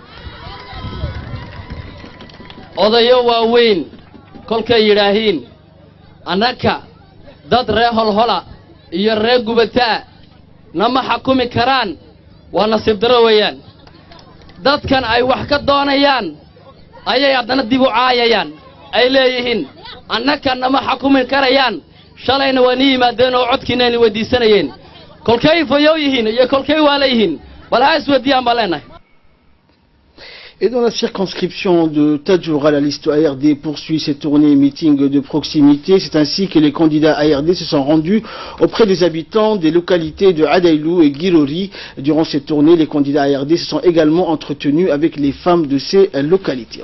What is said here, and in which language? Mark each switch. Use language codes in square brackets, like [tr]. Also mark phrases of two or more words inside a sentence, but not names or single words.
[so] odayo waaweyn kolkay yiraahiin anaka dad reer holhola iyo reer gubataa nama xukumi karaan waa nasiib daro weeyaan dadkan ay wax ka doonayaan ayay haddana dib u caayayaan ay leeyihiin annaka nama xukumi karayaan shalayna waa ni yimaadeen oo codkiina ay weydiisanayeen kolkay fayow yihiin iyo kolkay waala yihiin bal ha isweydiiyaan baa leenahay. [fr] Et dans la circonscription de Tadjoura, la liste ARD poursuit ses tournées meetings de proximité. C'est ainsi que les candidats ARD se sont rendus auprès des habitants des localités de Adailou et Girori. Durant ces tournées, les candidats ARD se sont également entretenus avec les femmes de ces localités.